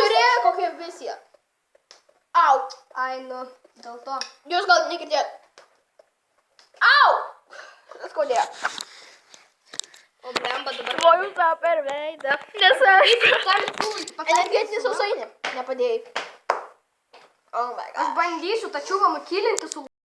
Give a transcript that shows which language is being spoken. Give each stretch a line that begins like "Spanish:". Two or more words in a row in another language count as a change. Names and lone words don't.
Lithuanian: Žiūrėk, kokia misija. Au. Ai, nu, dėl to. Jūs gal negirdėjot. Au. Skaudėjo. O blemba dabar. Tvojus tą per veidą. Nes aš energetinį sausainį nepadėjai.
English: Oh my god.
Lithuanian: Aš bandysiu tačiau va nukilinti su